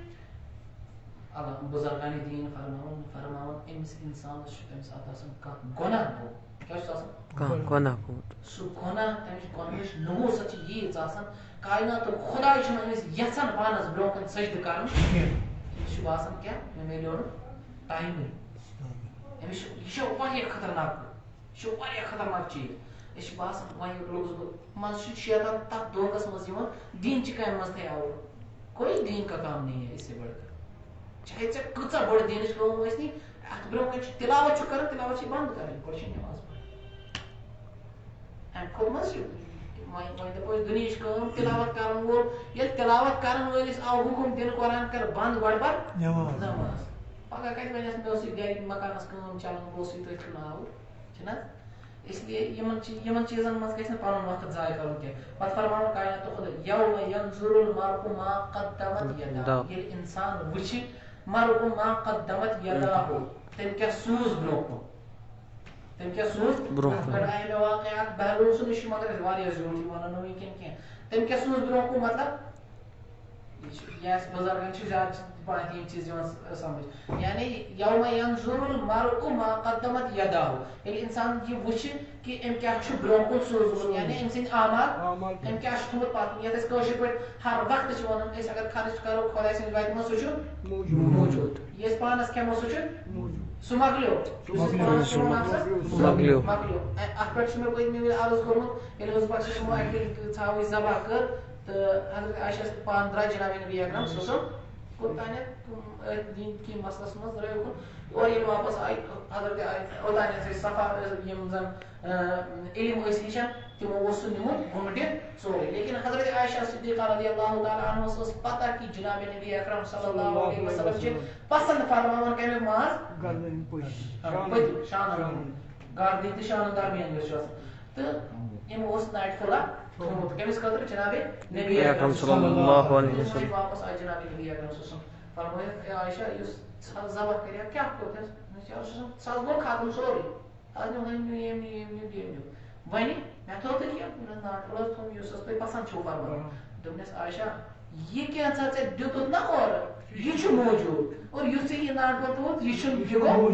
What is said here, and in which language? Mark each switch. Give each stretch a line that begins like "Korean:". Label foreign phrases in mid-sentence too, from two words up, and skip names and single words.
Kashmiri: اللہ بُزرگانِ دیٖن فرماوان أمِس اِنسانس چھُ تمہِ ساتہٕ آسان کانٛہہ گۄناہ گوٚو کیٛاہ چھُس آسان گۄناہ سُہ گۄناہ تمِچ گۄنہٕچ نحوٗست چھِ ییٖژ آسان کایناتُک خۄداے چھُنہٕ أمِس یژھان پانس برونٛہہ کُن سجدٕ کرُن أمِس چھُ باسان کیٛاہ مےٚ میلیو نہٕ ٹایمٕے أمِس چھُ یہِ چھُ واریاہ خطرناک یہِ چھُ واریاہ خطرناک چیٖز أسۍ چھِ باسان وۄنۍ روٗدُس بہٕ منٛزٕ چھُ شیطان تتھ دھوکس منٛز یِوان دیٖنچہِ کامہِ منٛز
Urdu: تھے آوُر کوئی دیٖن کا کام نہیں ہے اس سے بڑھ کر
Kashmiri: چاہے ژےٚ کۭژاہ بٔڑ دیٖنٕچ کٲم ٲسنی اتھ برونٛہہ کَنہِ چھُ تِلاوت چھُ کران تِلاوت چھِ بنٛد کرٕنۍ گۄڈٕ چھِ نٮ۪ماز پرٕنۍ اَمہِ کھۄتہٕ ما چھُ وۄنۍ دپو أسۍ دُنہِچ کٲم تِلاوت کرن وول ییٚلہِ تِلاوت کرن وٲلِس آو حُکُم دِنہٕ قرآن کر بنٛد گۄڈٕ پر نٮ۪ماز پگہ کتہِ وَنٮ۪س مےٚ اوسُے گرِ مکانس کٲم چلان بہٕ اوسُے تٔتھۍ کُن آوُر چھُنہ
Urdu: اس لیے
Kashmiri: یِمن چیٖزن منٛز گژھِ نہٕ پنُن وقت ضایہِ کرُن کینٛہہ پتہٕ فرماوُن کایناتُ خۄدا
Arabic: یومَ ینظُرُ المرءُ ما قدمت یداہ
Kashmiri: ییٚلہِ انسان وٕچھِ
Arabic: مرءُ ما قدمت یداہُ
Kashmiri: تٔمۍ کیاہ سوٗز برونٛہہ کُن تٔمۍ کیاہ سوٗز برونٛہہ کُن آیہِ مےٚ واقعات بہلول صٲب نِش چھُ مگر واریاہ ضروٗری وَنو نہٕ وٕنکٮ۪ن کینٛہہ تٔمۍ کیاہ سوٗز برونٛہہ کُن مطلب یہ بُزرگن چھِ زیادٕ پہنتھ یِم چیٖز یِوان سمجھ یعنی
Arabic: یومَ ینظُرُ المرءُ ما قدمت یداہُ
Kashmiri: ییٚلہِ انسان یہِ وٕچھِ کہِ أمۍ کیاہ چھُ برونٛہہ کُن سوٗزمُت یعنی أمۍ سٕنٛدۍ اعمال أمۍ کیاہ چھُ تھوٚمُت پتہٕ یتھ أسۍ کٲشِر پٲٹھۍ ہر وقتہٕ چھِ ونان أسۍ اگر خرٕچ کرو خۄداے سٕنٛدِ وتہِ منٛز سُہ چھُ موٗجوٗد یہِ أسۍ پانس کھٮ۪مو سُہ چھُ سُہ مۄکلیو مۄکلیو اتھ پٮ۪ٹھ چھُ مےٚ پٔتمہِ وِزِ عرض کوٚرمُت ییٚلہِ حظ پتہٕ تِمو اکہِ لٹہِ ژھاوٕج ذبح کٔر تہٕ حضرت عایشہ پانہٕ درٛاے جناب نبی اکرم
Arabic: صلی اللہ علیہ وسلم
Kashmiri: کوٚتانٮ۪تھ دینکی مسلس منٛز درٛاے اُکُن اور ییٚلہِ واپس آیہِ حضرت اوٚتانٮ۪تھ ٲسۍ صفا یِم زن علم ٲسۍ ہیٚچھان تِمو اوس سُہ نیوٗمُت گھوٗمٹہِ سورُے لیکن حضرت عایشہ صدیقہ رضی اللہ تعالیٰ عنہَس ٲس پتہ کہِ جناب نبی اکرم
Arabic: صلی اللہ علیہ
Kashmiri: وسلم چھِ پسنٛد فرماوان کمیُک ماز پٔتۍ شانن گردٕنۍ تہٕ شانن درمیان یۄس چھِ آسان تہٕ یِمو اوس ناٹہِ پھوٚلا تھوٚمُت کٔمِس خٲطرٕ جناب نبی اکرم
Arabic: صلی اللہ علیہ وسلم
Kashmiri: واپس آیہِ جناب نبی اکرم
Arabic: صلی اللہ علیہ وسلم
Kashmiri: فرمٲیِکھ اے عایشہ یُس ژھَس ذبح کَرِ کیٛاہ کوٚر تٔمِس ژھَس گوٚو ختم سورُے اَز نیوٗ ہُمۍ نیوٗ ییٚمۍ نیوٗ ییٚمۍ نیوٗ ییٚمۍ نیوٗ وۄنۍ مےٚ تھوٚو تہٕ کینٛہہ ناٹہٕ پھوٚل حظ تھوٚم یُس حظ تۄہہِ پسنٛد چھُو فرماوان دوٚپنَس عایشہ یہِ کینٛژھا ژےٚ دِتُتھ نا اورٕ یہِ چھُ موٗجوٗد اور یُس ژےٚ یہِ ناٹہٕ پھوٚل تھوٚوُتھ یہِ چھُنہٕ یہِ